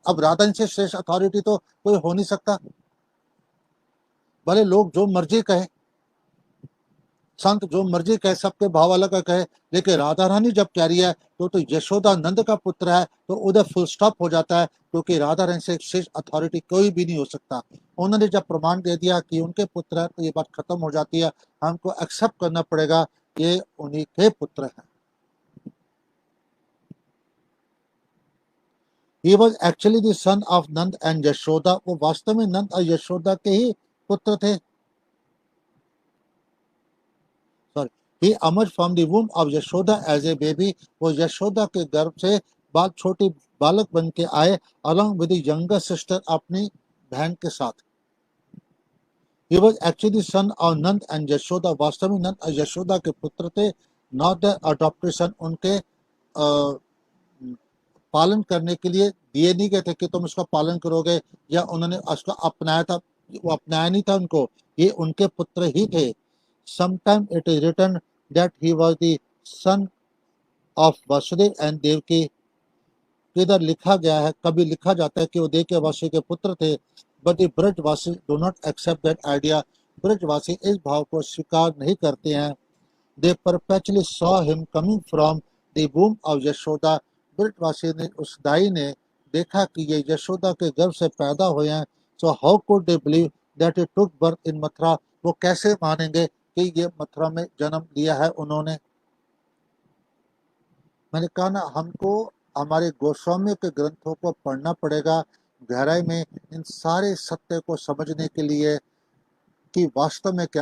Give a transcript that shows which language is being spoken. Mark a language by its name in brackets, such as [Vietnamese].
[Hindi] अब राधा रानी से श्रेष्ठ अथॉरिटी तो कोई हो नहीं सकता. भले लोग जो मर्जी कहे, संत जो मर्जी कहे, सबके भाव अलग कहे, लेकिन राधा रानी जब कह रही है तो यशोदा नंद का पुत्र है, तो उधर फुल स्टॉप हो जाता है, क्योंकि राधा रानी से श्रेष्ठ अथॉरिटी कोई भी नहीं हो सकता. उन्होंने जब प्रमाण दे दिया कि उनके पुत्र है, तो ये बात खत्म हो जाती है. हमको एक्सेप्ट करना पड़ेगा ये उन्हीं के पुत्र हैं. [English] He was actually the son of Nand and Yashoda. [Hindi] वो वास्तव में नंद और यशोदा के ही पुत्र थे. [English] Sorry, he emerged from the womb of Yashoda as a baby. [Hindi] वो यशोदा के गर्भ से छोटी बालक बन के आए, [English] along with the younger sister, [Hindi] अपनी बहन के साथ. [English] He was actually the son of Nand and Yashoda. [Hindi] वास्तव में नंद और यशोदा के पुत्र थे. [English] Not the adopted son. [Hindi] उनके पालन करने के लिए दिए नहीं गए थे कि तुम इसका पालन करोगे, या उन्होंने उसको अपनाया था. वो अपनाया नहीं था उनको, ये उनके पुत्र ही थे. [English] Sometime it is written that he was the son of Vasudev and Devaki. [Hindi] इधर लिखा गया है, कभी लिखा जाता है कि वो देवकी और वासुदेव के पुत्र थे. [English] But the Brajwasi do not accept that idea. [Hindi] ब्रजवासी इस भाव को स्वीकार नहीं करते हैं. [English] They perpetually saw him coming from the womb of Yashoda. [Hindi] ब्रजवासी ने, उस दाई ने देखा कि ये यशोदा के गर्भ से पैदा हुए हैं. [English] So how could they believe that he took birth in Mathura? [Hindi] वो कैसे मानेंगे कि ये मथुरा में जन्म लिया है उन्होंने. मैंने कहा ना, हमको हमारे गोस्वामी के ग्रंथों को पढ़ना पड़ेगा गहराई में, इन सारे सत्य को समझने के लिए कि वास्तव में क्या.